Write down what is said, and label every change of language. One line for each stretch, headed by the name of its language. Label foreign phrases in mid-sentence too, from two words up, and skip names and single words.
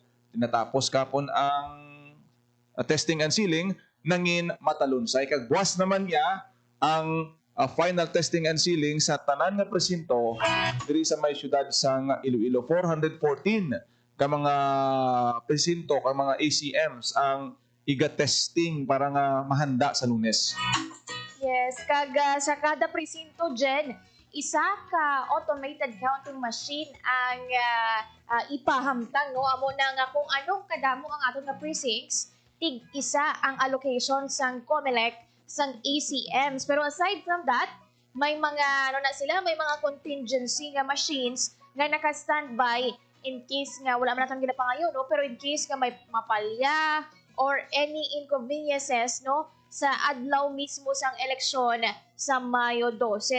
Hiligaynon: Tinatapos kapon ang
English: testing and sealing
Hiligaynon: nangin matalunsay kag buwas naman niya ang
English: final testing and sealing
Hiligaynon: sa tanan nga presinto diri sa may syudad sang Iloilo. 414 ka mga presinto ka mga ACMs ang iga-testing para nga mahanda sa Lunes. Yes, kag sa kada presinto, Jen, isa ka
English: automated counting machine
Hiligaynon: ang ipahamtang, no? Amo na nga kung anong kadamo ang aton nga precincts, tig isa ang allocation sang COMELEC sang ACMs.
English: Pero aside from that,
Hiligaynon: may mga may mga contingency nga machines nga naka-standby
English: in case
Hiligaynon: nga wala man natang ginapangayo, no? Pero
English: in case
Hiligaynon: nga may mapalya or
English: any inconveniences,
Hiligaynon: no, sa adlaw mismo sang eleksyon sa Mayo 12.